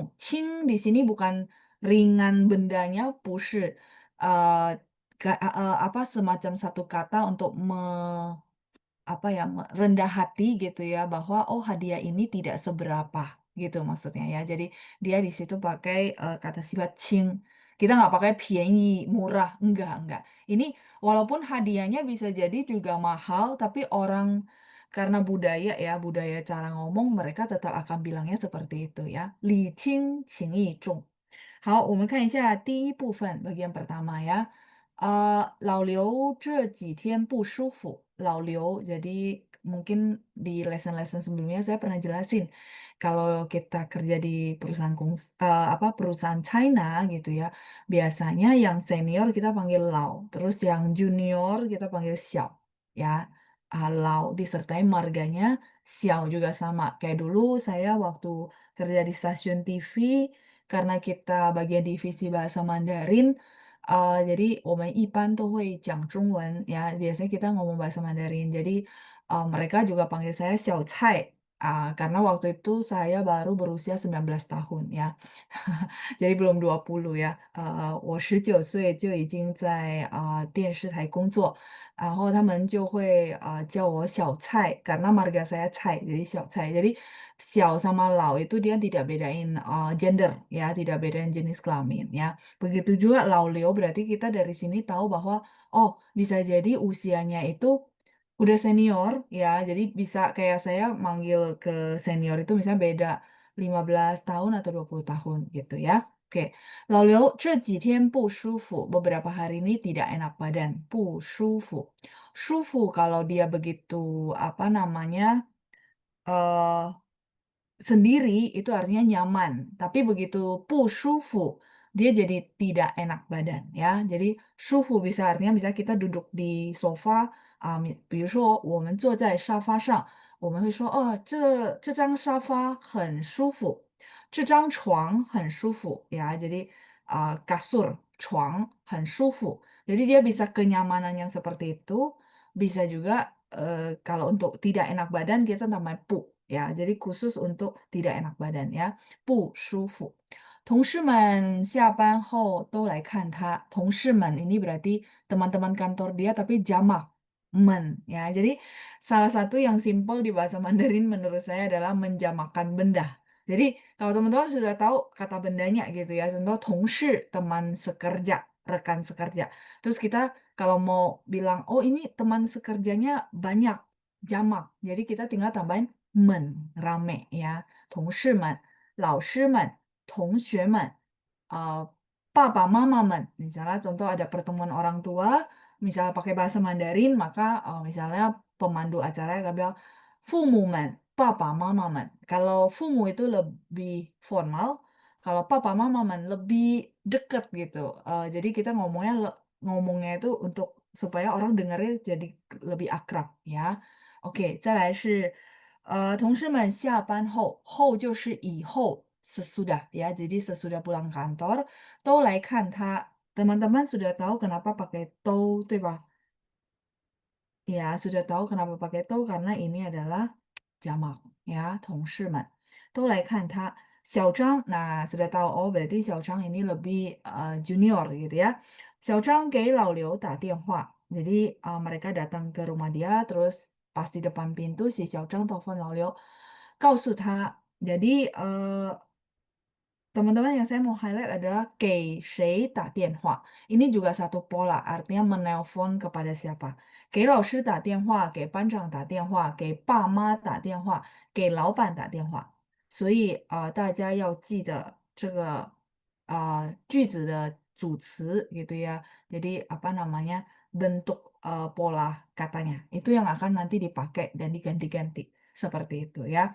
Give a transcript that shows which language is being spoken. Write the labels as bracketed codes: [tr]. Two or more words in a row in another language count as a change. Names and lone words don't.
[id] Qing di sini bukan ringan bendanya, 不是 apa semacam satu kata untuk apa ya, rendah hati gitu ya, bahwa oh hadiah ini tidak seberapa gitu maksudnya ya. Jadi dia di situ pakai kata sifat cing. Kita nggak pakai pienyi, murah, enggak. Ini walaupun hadiahnya bisa jadi juga mahal, tapi orang karena budaya ya, budaya cara ngomong mereka tetap akan bilangnya seperti itu ya. [zh] 礼轻情意重. 好，我们看一下第一部分 [id] bagian pertama ya. [zh] 老刘这几天不舒服 Laulio. [id] Jadi mungkin di lesson-lesson sebelumnya saya pernah jelasin kalau kita kerja di perusahaan perusahaan China gitu ya. Biasanya yang senior kita panggil Lau, terus yang junior kita panggil Xiao ya. Lau disertai marganya Xiao juga sama. Kayak dulu saya waktu kerja di stasiun TV karena kita bagian divisi bahasa Mandarin, jadi [zh] 我们一般都会讲中文 [id] ya, biasanya kita ngomong bahasa Mandarin. Jadi mereka juga panggil saya Xiao Cai. Karena waktu itu saya baru berusia 19 tahun ya. Jadi belum 20 ya. [zh] 我19岁就已经在电视台工作，然后他们就会叫我小蔡 [id] karena marga saya Cai jadi [zh] 小蔡. [id] Jadi Xiao sama Lau itu dia tidak bedain gender ya, tidak bedain jenis kelamin ya. Begitu juga Laulio berarti kita dari sini tahu bahwa oh bisa jadi usianya itu udah senior ya. Jadi bisa kayak saya manggil ke senior itu misalnya beda 15 tahun atau 20 tahun gitu ya. [zh] Oke, Laulio 这几天不舒服, [id] beberapa hari ini tidak enak badan, [zh] 不舒服. [id] 舒服 kalau dia begitu apa namanya eh sendiri itu artinya nyaman. Tapi begitu [zh] 不舒服, [id] dia jadi tidak enak badan ya. Jadi shufu bisa artinya bisa kita duduk di sofa [zh] 比如说我们坐在沙发上，我们会说哦，这张沙发很舒服，这张床很舒服 [id] ya. Jadi kasur [zh] 床很舒服. [id] Jadi dia bisa kenyamanan yang seperti itu, bisa juga kalau untuk tidak enak badan kita namanya pu ya. Jadi khusus untuk tidak enak badan ya. [zh] 不舒服. 同事们下班后都来看他. [id] 同事们 ini berarti teman-teman kantor dia tapi jamak men ya. Jadi salah satu yang simpel di bahasa Mandarin menurut saya adalah menjamakan benda. Jadi kalau teman-teman sudah tahu kata bendanya gitu ya. Contoh 同事 teman sekerja, rekan sekerja. Terus kita kalau mau bilang oh ini teman sekerjanya banyak, jamak. Jadi kita tinggal tambahin 们 rame ya. [zh] 同事们, 老师们, 同学们, 爸爸妈妈们. [id] Misalnya contoh ada pertemuan orang tua, misalnya pakai bahasa Mandarin, maka misalnya pemandu acara akan bilang [zh] 父母们, 爸爸妈妈们. [id] Kalau 父母 itu lebih formal, kalau 爸爸妈妈们 lebih dekat gitu. Jadi kita ngomongnya itu untuk supaya orang dengarnya jadi lebih akrab ya. [zh] OK，再来是同事们下班后，后就是以后 [id] sesudah ya, jadi sesudah pulang kantor [zh] 都来看他. [id] Teman-teman sudah tahu kenapa pakai 都, [zh] 对吧? [id] Ya, sudah tahu kenapa pakai 都 karena ini adalah jamak ya, [zh] 同事们 都来看他. 小张, [id] nah sudah tahu oh berarti 小张 ini lebih junior gitu ya. [zh] 小张 给老刘打电话. [id] Jadi mereka datang ke rumah dia, terus pas di depan pintu si 小张 telepon [zh] 老刘, 告诉他. [id] Jadi teman-teman yang saya mau highlight adalah [zh] 给谁打电话. [id] Ini juga satu pola, artinya menelpon kepada siapa. [zh] 给老师打电话，给班长打电话，给爸妈打电话，给老板打电话。所以大家要记得这个句子的组词 [id] gitu ya. Jadi apa namanya bentuk pola katanya itu yang akan nanti dipakai dan diganti-ganti seperti itu ya.